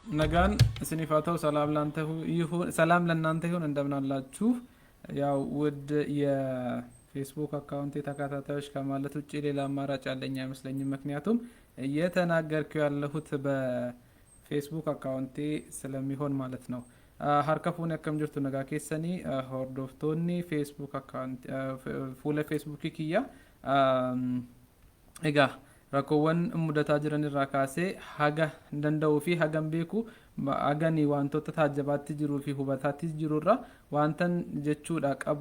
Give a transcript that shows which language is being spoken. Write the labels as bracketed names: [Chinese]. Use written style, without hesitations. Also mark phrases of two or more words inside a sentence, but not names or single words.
[Amharic] ነጋን ስኒፋታው ሰላም ለእናንተ ይሁን እንደምን አላችሁ? ያው ውድ የፌስቡክ አካውንት ተከታታዮች ከማለት ውጭ ሌላ አማራጭ ያለኝ አይመስለኝም። ምክንያቱም እየተናገርኩ ያለሁት በፌስቡክ አካውንቴ ስለሚሆን ማለት ነው። [Oromo] harkafuun akkam jirtu nagaa keessanii hordoftoonni Facebook account fuula Facebook kiyya egaa rakkoowwan mudataa jiran irraa kaasee haga danda'uu fi hagam beeku agani wantoota taajjabaatti jiruu fi hubataatti jirurra wantan jechuudha qabu